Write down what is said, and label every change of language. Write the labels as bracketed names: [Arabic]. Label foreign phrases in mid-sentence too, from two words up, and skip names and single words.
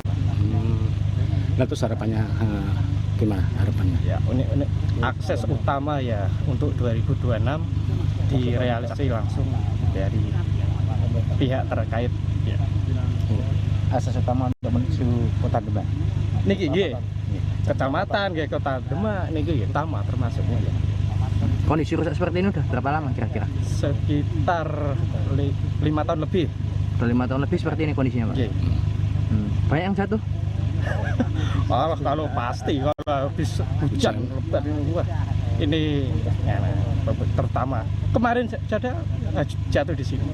[Indonesian] Nah, terus harapannya gimana harapannya? Ya, ini akses utama ya untuk 2026 direalisasi langsung dari pihak terkait. Ya. Akses utama untuk menuju Kota Demak. [Javanese] Niki nggih. Kecamatan nggih Kota Demak niki nggih [Indonesian] utama termasuknya. Kondisi rusak seperti ini udah berapa lama kira-kira? Sekitar 5 tahun lebih. Udah 5 tahun lebih seperti ini kondisinya, Pak? [Javanese] Nggih. [Indonesian] Banyak yang jatuh? Kalau pasti kalau habis hujan lebat ini wah ini ya, terutama kemarin jatuh di sini.